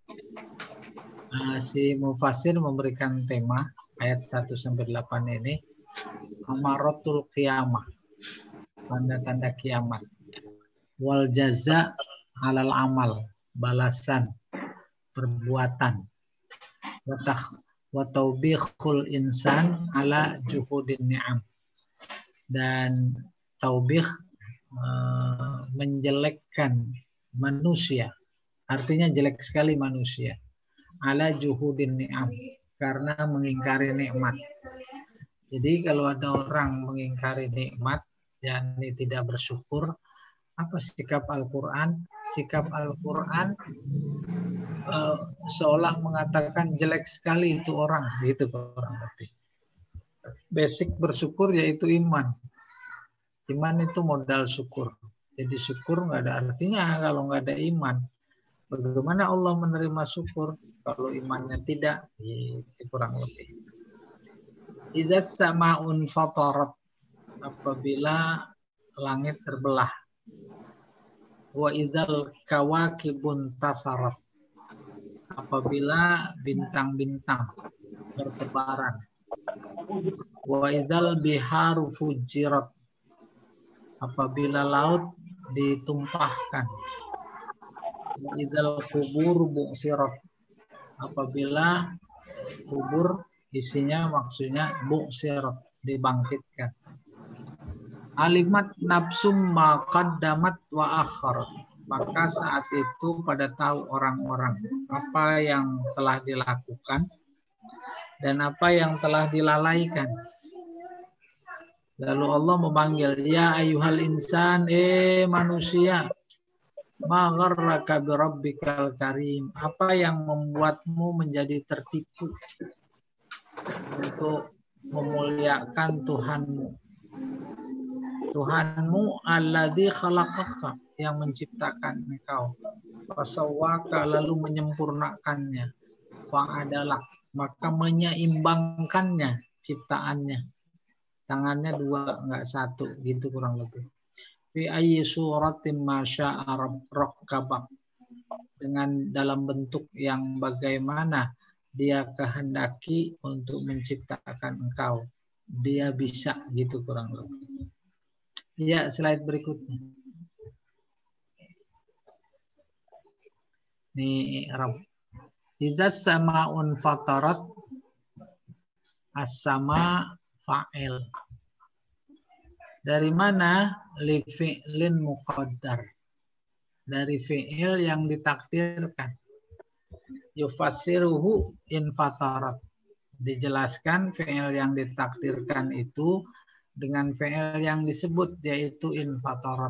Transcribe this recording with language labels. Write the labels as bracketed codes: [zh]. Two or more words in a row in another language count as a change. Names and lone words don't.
[id] Si Mufasir memberikan tema ayat 1 sampai 8 ini [ar] أمارات القيامة, [id] tanda-tanda kiamat. [ar] والجزاء على العمل, [id] balasan perbuatan. [ar] وتوبيخ الإنسان على جحود النعم. [id] Dan taubih menjelekkan manusia. Artinya jelek sekali manusia. [ar] على جحود النعم, [id] karena mengingkari nikmat. Jadi kalau ada orang mengingkari nikmat, yakni tidak bersyukur, apa sikap Al-Quran? Sikap Al-Quran seolah mengatakan jelek sekali itu orang, gitu kurang lebih. Basic bersyukur yaitu iman. Iman itu modal syukur. Jadi syukur nggak ada artinya kalau nggak ada iman. Bagaimana Allah menerima syukur kalau imannya tidak? Itu kurang lebih. [ar] إذا السماء انفطرت, [id] apabila langit terbelah. [ar] وإذا الكواكب انتثرت, [id] apabila bintang-bintang bertebaran. [ar] وإذا البحار فجرت, [id] apabila laut ditumpahkan. [ar] وإذا القبور بعثرت, [id] apabila kubur isinya maksudnya bu'sirat, dibangkitkan. [ar] علمت نفس ما قدمت وأخرت, [id] maka saat itu pada tahu orang-orang apa yang telah dilakukan dan apa yang telah dilalaikan. Lalu Allah memanggil, [ar] يا أيها الإنسان, [id] manusia, [ar] ما غرك بربك الكريم, [id] apa yang membuatmu menjadi tertipu untuk memuliakan Tuhanmu [ar] الذي خلقك, [id] yang menciptakan engkau, fasawwaka, lalu menyempurnakannya, fa'adalak, maka menyeimbangkannya ciptaannya, tangannya 2 enggak 1, gitu kurang lebih. [ar] في أي صورة ما شاء ركبك, [id] dengan dalam bentuk yang bagaimana dia kehendaki untuk menciptakan engkau, dia bisa, gitu kurang lebih. Ya, slide berikutnya. Nih, Arab. [ar] إذا السماء انفطرت, السماء فاعل. [id] Dari mana? [ar] لفعل مقدر. [id] Dari fi'il yang ditakdirkan. [ar] يفسره انفطرت. [id] Dijelaskan fi'il yang ditakdirkan itu dengan fi'il yang disebut yaitu infatorat.